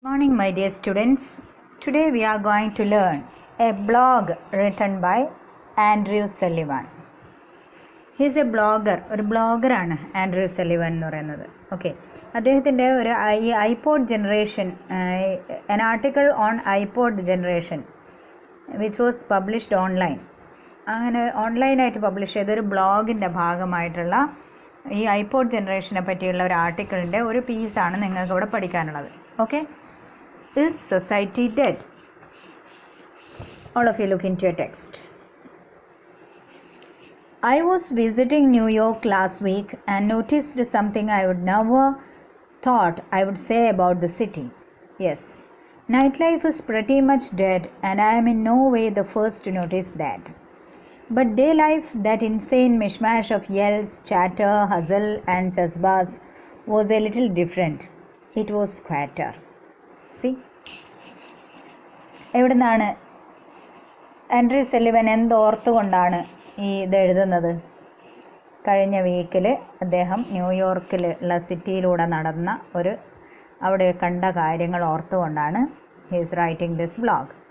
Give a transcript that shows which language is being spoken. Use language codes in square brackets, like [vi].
[en] Morning, my dear students. Today we are going to learn a blog written by Andrew Sullivan. He is a blogger. [ml] ഒരു ബ്ലോഗറാണ് Andrew Sullivan എന്ന് പറയുന്നത്. [en] okay, [ml] അദ്ദേഹത്തിൻ്റെ ഒരു iPod generation, [en] an article on iPod generation which was published online. [ml] അങ്ങനെ ഓൺലൈനായിട്ട് publish ചെയ്തൊരു ബ്ലോഗിൻ്റെ ഭാഗമായിട്ടുള്ള ഈ ഐപോഡ് ജനറേഷനെ പറ്റിയുള്ള ഒരു ആർട്ടിക്കിളിൻ്റെ ഒരു പീസാണ് നിങ്ങൾക്ക് ഇവിടെ പഠിക്കാനുള്ളത്. [en] Okay, Is society dead? All of you look into your text. I was visiting New York last week and noticed something I would never thought I would say about the city. Yes, nightlife is pretty much dead and I am in no way the first to notice that. But day life, that insane mishmash of yells, chatter, hustle and chasbas was a little different. It was quieter. [ml] C, എവിടെ നിന്നാണ് Andrew Sullivan എന്തോർത്തുകൊണ്ടാണ് ഇത് എഴുതുന്നത്? കഴിഞ്ഞ വീക്കിൽ അദ്ദേഹം ന്യൂയോർക്കിലുള്ള സിറ്റിയിലൂടെ നടന്ന അവിടെ കണ്ട കാര്യങ്ങൾ ഓർത്തുകൊണ്ടാണ് [en] He is writing this blog.